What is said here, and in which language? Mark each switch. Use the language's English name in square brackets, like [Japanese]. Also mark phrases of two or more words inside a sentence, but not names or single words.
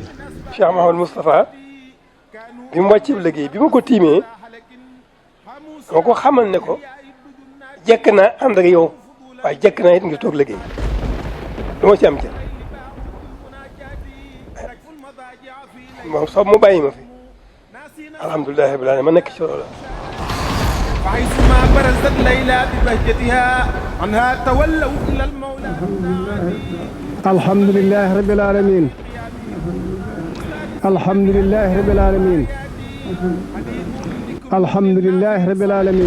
[Wolof] Cheikh Mouhamadou Moustapha bi mu wàccee liggéey bi ma ko tiimee moo ko xamal ne ko jekk naa ànd ak yow waaye jekk naa it nga toog liggéey du ma ci am ca moom soob mu bàyyi ma fi [Arabic] الحمد لله رب العالمين [Wolof] ma nekk ci loolu. [Arabic] فحيثما برزت ليلى ببهجتها عنها تولوا إلى المولى الحمد لله رب العالمين الحمد لله رب العالمين الحمد لله رب العالمين